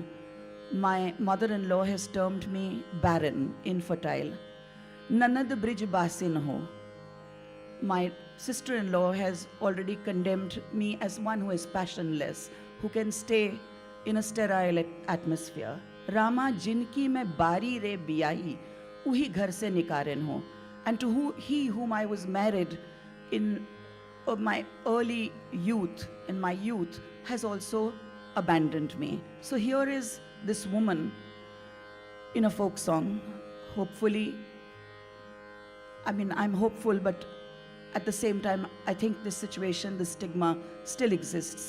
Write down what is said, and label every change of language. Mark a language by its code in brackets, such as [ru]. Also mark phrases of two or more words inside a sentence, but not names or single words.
[en] My mother-in-law has termed me barren, infertile. [bho] ननद ब्रिज बासिन हो. [en] My sister-in-law has already condemned me as one who is passionless, who can stay in a sterile atmosphere. [bho] रामा जिनकी में बारी रे बियाही, उही घर से निकारें हो. [en] And to he whom I was married in my early youth, in my youth, has also abandoned me. So here is this woman in a folk song, hopefully, I mean, I'm hopeful, but at the same time, I think this situation, the stigma still exists.